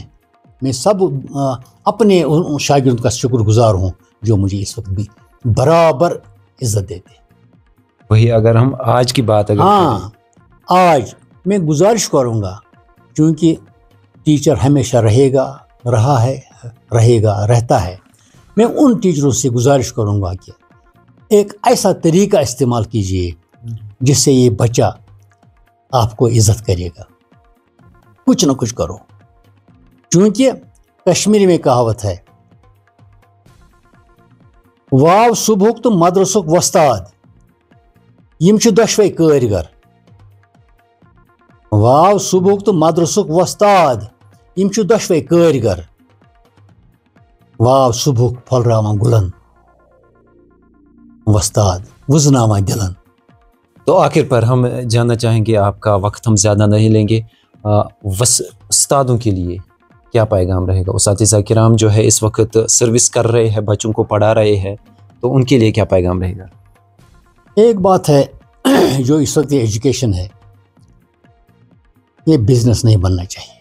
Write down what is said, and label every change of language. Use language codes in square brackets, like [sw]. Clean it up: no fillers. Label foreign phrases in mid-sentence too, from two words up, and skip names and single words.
[ur] میں سب اپنے شاگردوں کا شکر گزار ہوں جو مجھے اس وقت بھی برابر عزت دیتے. وہی اگر ہم آج کی بات کریں، آج میں گزارش کروں گا، کیونکہ ٹیچر ہمیشہ رہے گا، رہا ہے رہتا ہے، میں ان ٹیچروں سے گزارش کروں گا کہ ایک ایسا طریقہ استعمال کیجیے جس سے یہ بچہ آپ کو عزت کرے گا. کچھ نہ کچھ کرو، کیونکہ کشمیری میں کہاوت ہے, [ks] वाव सुबहुक तो मदरसुक वस्ताद, यम छु दशवै कारीगर। वाव सुबहुक तो मदरसुक वस्ताद, यम छु दशवै कारीगर। वाव सुबहुक फलरावान गुलन, वस्ताद वुजनावा दिलन। [ur] تو آخر پر ہم جاننا چاہیں گے، آپ کا وقت ہم زیادہ نہیں لیں گے، استادوں کے لیے کیا پیغام رہے گا? استاد کرام جو ہے اس وقت سروس کر رہے ہیں، بچوں کو پڑھا رہے ہیں، تو ان کے لیے کیا پیغام رہے گا? ایک بات ہے، جو اس وقت ایجوکیشن ہے یہ بزنس نہیں بننا چاہیے.